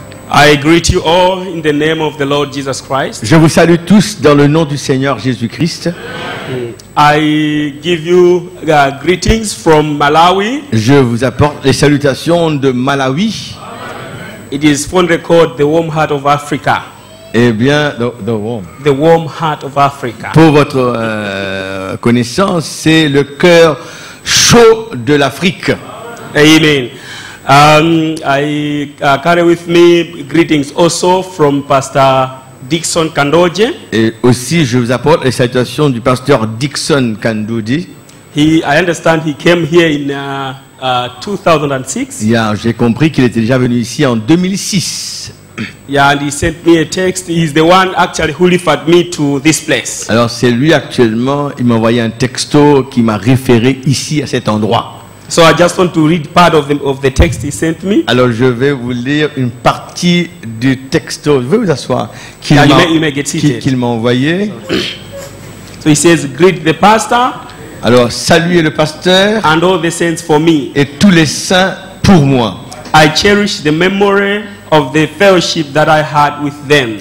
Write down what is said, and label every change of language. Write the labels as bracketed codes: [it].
[en] I greet you all in the name of the Lord Jesus Christ. [fr] Je vous salue tous dans le nom du Seigneur Jésus-Christ. [en] I give you greetings from Malawi. [fr] Je vous apporte les salutations de Malawi. [en] It is fondly called the warm heart of Africa. [fr] Eh bien, [en] The warm heart of Africa. [fr] pour votre connaissance, c'est le cœur chaud de l'Afrique. Amen. [en] I carry with me greetings also from Pastor Dixon Kandoje. [fr] Et aussi, je vous apporte les salutations du pasteur Dixon Kandoji. [en] I understand he came here in 2006. [fr] J'ai compris qu'il était déjà venu ici en 2006. [en] Yeah, and he sent me a text. He's the one actually who referred me to this place. [fr] Alors c'est lui actuellement, il m'a envoyé un texto qui m'a référé ici à cet endroit. [en] So I just want to read part of the text he sent me. [fr] Alors je vais vous lire une partie du texto. Je vais vous asseoir. Qu'il [en] Yeah, [fr] m'a [en] you may get seated. [fr] qu'il m'a envoyé. [en] So he says, greet the pastor [fr] Alors saluez le pasteur [en] and all the saints for me. [fr] et tous les saints pour moi. [en] I cherish the memory of the fellowship that I had with them.